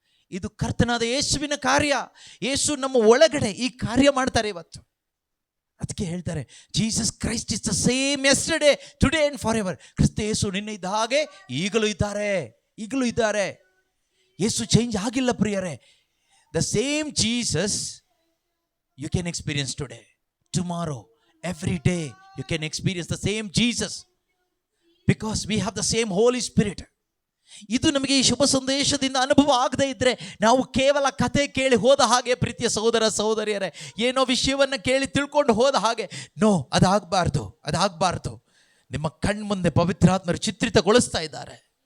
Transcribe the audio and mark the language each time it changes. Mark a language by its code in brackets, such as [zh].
[kn] ಇದು ಕರ್ತನಾದ ಯೇಸುವಿನ ಕಾರ್ಯ. ಯೇಸು ನಮ್ಮ ಒಳಗಡೆ ಈ ಕಾರ್ಯ ಮಾಡ್ತಾರೆ ಇವತ್ತು. ಅದಕ್ಕೆ ಹೇಳ್ತಾರೆ, [en] Jesus Christ is the same yesterday, today and forever. [kn] ಕ್ರಿಸ್ತ ಯೇಸು ನಿನ್ನೆ ಇದ್ದ ಹಾಗೆ ಈಗಲೂ ಇದ್ದಾರೆ, ಈಗಲೂ ಇದ್ದಾರೆ. ಯೇಸು ಚೇಂಜ್ ಆಗಿಲ್ಲ ಪ್ರಿಯರೇ. [en] The same Jesus you can experience today, tomorrow, every day you can experience the same Jesus because we have the same Holy Spirit. [kn] ಇದು ನಮಗೆ ಈ ಶುಭ ಸಂದೇಶದಿಂದ ಅನುಭವ ಆಗದೇ ಇದ್ರೆ ನಾವು ಕೇವಲ ಕತೆ ಕೇಳಿ ಹೋದ ಹಾಗೆ, ಪ್ರೀತಿಯ ಸಹೋದರ ಸಹೋದರಿಯರೇ, ಏನೋ ವಿಷಯವನ್ನು ಕೇಳಿ ತಿಳ್ಕೊಂಡು ಹೋದ ಹಾಗೆ. ನೋ, ಅದಾಗಬಾರ್ದು, ಅದಾಗಬಾರ್ದು. ನಿಮ್ಮ ಕಣ್ಮುಂದೆ ಪವಿತ್ರಾತ್ಮರು ಚಿತ್ರಿತಗೊಳಿಸ್ತಾ ಇದ್ದಾರೆ.